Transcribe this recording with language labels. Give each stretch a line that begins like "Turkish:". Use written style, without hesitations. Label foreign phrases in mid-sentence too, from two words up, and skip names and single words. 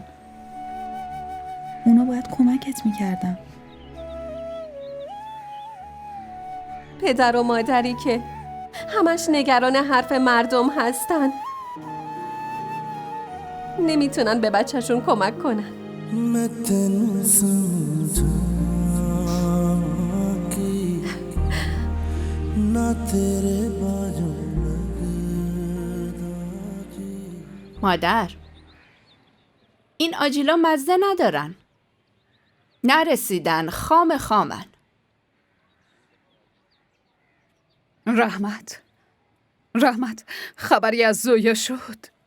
Persian: اونا باید کمکت میکردن. پدر و مادری که همش نگران حرف مردم هستن نمیتونن به بچهشون کمک کنن.
Punjabi: ਮੈਂ ਤੈਨੂੰ ਸਮਝਾ ਕਿ ਨਾ ਤੇਰੇ ਬਾਝੂ
Persian: مادر، این آجیلا مزه ندارن. نرسیدن، خامن. رحمت، خبری از زویا شد؟